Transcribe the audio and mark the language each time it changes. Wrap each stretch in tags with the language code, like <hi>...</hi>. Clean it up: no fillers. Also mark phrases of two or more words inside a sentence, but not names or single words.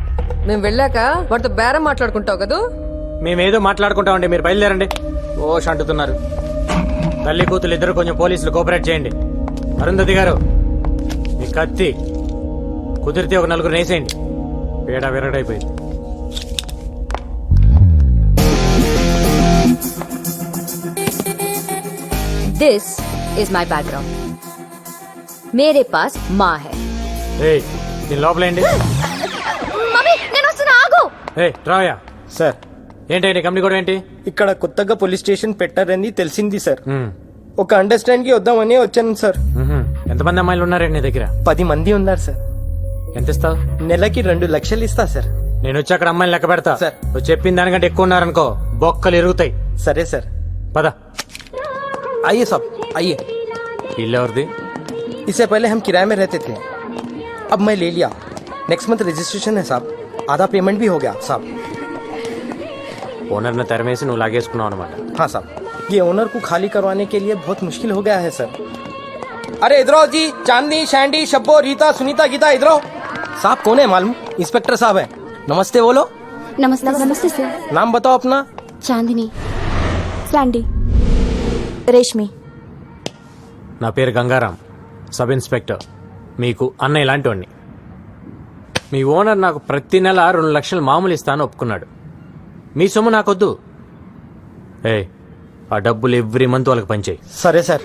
<te>మేము వెళ్ళాక వాడితో బేరం మాట్లాడుకుంటావు కదూ. మేమేదో మాట్లాడుకుంటామండి, మీరు బయలుదేరండి. ఓష్ అంటున్నారు. తల్లి కూతురు ఇద్దరు కొంచెం పోలీసులు కోఆపరేట్ చేయండి. అరుంధతి గారు, మీ కత్తి కుదిరితే ఒక నలుగురు వేసేయండి. పేడ విరగడైపోయింది.</te> <en>this is my background.</en> <hi>मेरे पास माँ है.</hi> <te>ఏయ్, దీని లోపలేండి. మమ్మీ నేను వస్తున్నా, ఆగు. రాయా సార్ ఏంటండి కంపెనీ కూడా ఏంటి? ఇక్కడ కొత్తగా పోలీస్ స్టేషన్ పెట్టారని తెలిసింది సార్. మ్మ్. ఒక అండర్స్టాండ్ కి వద్దామని వచ్చాను సార్. మ్మ్హ్మ్. ఎంతమంది అమ్మాయిలు ఉన్నారండి నీ దగ్గర? 10 మంది ఉన్నారు సార్. ఎంత ఇస్తావు? నెలకి 2 లక్షలు ఇస్తా సార్. నేను వచ్చి అక్కడ అమ్మాయిని లెక్క పెడతా. సార్. నువ్వు చెప్పిన దానికంటే ఎక్కువ ఉన్నారనుకో బొక్కలు ఎరుగుతాయి. సరే సార్. పద.</te> <hi>आइए साहब आइए.</hi> <te>ఇల్లు ఎవరిది?</te> <hi>इससे पहले हम किराए में रहते थे, अब मैं ले लिया.</hi> <en>next month registration</en> <hi>है साहब. आधा पेमेंट भी हो गया साहब.</hi> <te>ఓనర్ని తెరమేసి నువ్వు లాగేసుకున్నావు అనమాట.</te> <hi>हाँ साहब, ये ओनर को खाली करवाने के लिए बहुत मुश्किल हो गया है सर. अरे इधर आओ जी. चांदनी, शैंडी, शब्बो, रीता, सुनीता, गीता, इधर आओ. साहब कौन है मालूम? इंस्पेक्टर साहब है. नमस्ते बोलो. नमस्ते नमस्ते सर. नाम बताओ अपना. चांदनी, सैंडी, रेशमी.</hi> <te>నా పేరు గంగారాం,</te> <en>sub inspector.</en> <te>మీకు అన్నయ్య లాంటి వాడిని. మీ ఓనర్ నాకు ప్రతి నెల 2 లక్షలు మామూలు ఇస్తాను ఒప్పుకున్నాడు. మీ సొమ్ము నాకొద్దు. ఆ డబ్బులు</te> <en>every month</en> <te>వాళ్ళకి పంచేయి. సరే సార్.</te>